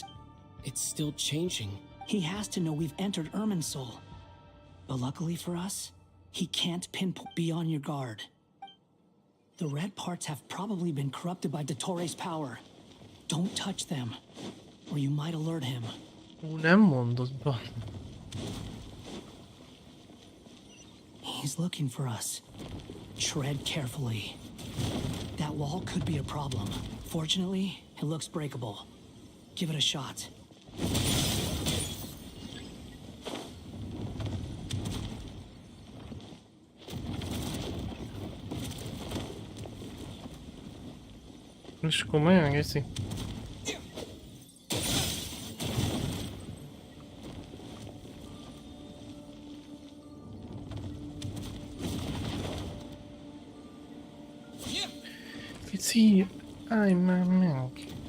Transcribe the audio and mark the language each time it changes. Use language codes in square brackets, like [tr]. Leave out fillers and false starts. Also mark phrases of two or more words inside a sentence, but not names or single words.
[en] It's still changing. He has to know we've entered Irminsul. But luckily for us, he can't pinpoint. Be on your guard. The red parts have probably been corrupted by Dottoro's power. Don't touch them, or you might alert him. [hu] Nem mondod be. [en] He's looking for us. Tread carefully. That wall could be a problem. Fortunately, it looks breakable. Give it a shot. [hu] És komolyan geszi? Pici, állj már meg!